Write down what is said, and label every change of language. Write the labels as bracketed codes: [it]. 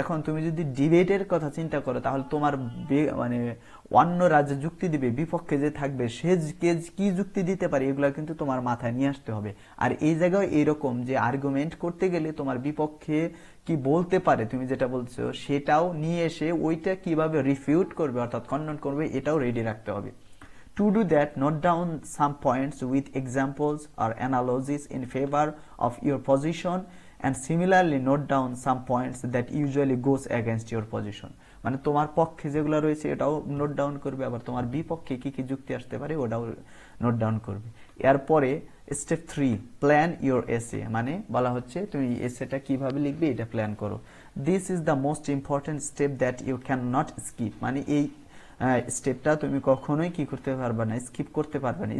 [bn] এখন তুমি যদি ডিবেটের কথা চিন্তা করো তাহলে তোমার মানে অন্য রাজ্যে যুক্তি দিবে, বিপক্ষে যে থাকবে সে কি যুক্তি দিতে পারে এগুলো কিন্তু তোমার মাথায় নিয়ে আসতে হবে। আর এই জায়গায় এইরকম যে আর্গুমেন্ট করতে গেলে তোমার বিপক্ষে কি বলতে পারে, তুমি যেটা বলছো সেটাও নিয়ে এসে ওইটা কিভাবে রিফিউট করবে অর্থাৎ খণ্ডন করবে এটাও রেডি রাখতে হবে। [en] To do that, note down some points with examples or analogies in favor of your position and similarly note down some points that usually goes against your position। [bn] মানে তোমার পক্ষে যেগুলো রয়েছে এটাও নোট ডাউন করবে, আবার তোমার বিপক্ষে কি কি যুক্তি আসতে পারে ওটাও নোট ডাউন করবে। এরপরে স্টেপ 3 [en] plan your এসে, [bn] মানে বলা হচ্ছে তুমি এসেটা কিভাবে লিখবে এটা প্ল্যান করো। [en] this is the most important step that you can not skip, [bn] মানে এই স্টেপটা তুমি কখনোই কি করতে পারবে না, স্কিপ করতে পারবে না।